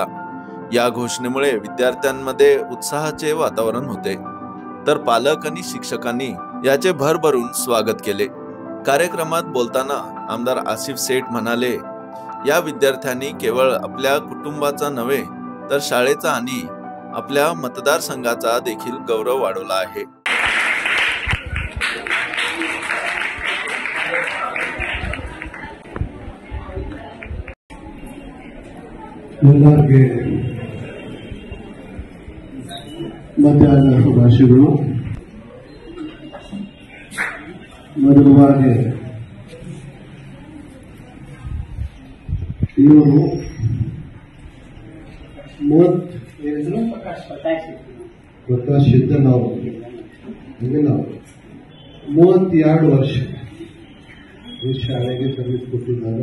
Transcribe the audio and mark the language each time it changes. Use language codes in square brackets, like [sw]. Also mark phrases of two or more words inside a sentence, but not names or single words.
[mr] या घोषणेमुळे विद्यार्थ्यांमध्ये उत्साहाचे वातावरण होते, तर पालक आणि शिक्षकांनी याचे भरभरून स्वागत केले। कार्यक्रमात बोलताना आमदार आसिफ सेठ म्हणाले, या विद्यार्थ्यांनी केवळ आपल्या कुटुंबाचा नव्हे तर शाळेचा आणि आपल्या मतदारसंघाचा देखील गौरव वाढवला आहे। [kn] ಎಲ್ಲರಿಗೆ ಮಧ್ಯಾಹ್ನ ಶುಭಾಶಯಗಳು। ಮೊದಲವಾಗಿ ಇವರು ಪ್ರಕಾಶ್ ಸಿದ್ದನವರು 32 ವರ್ಷ ಈ ಶಾಲೆಗೆ ಸರ್ವಿಸ್ ಕೊಟ್ಟಿದ್ದಾರೆ।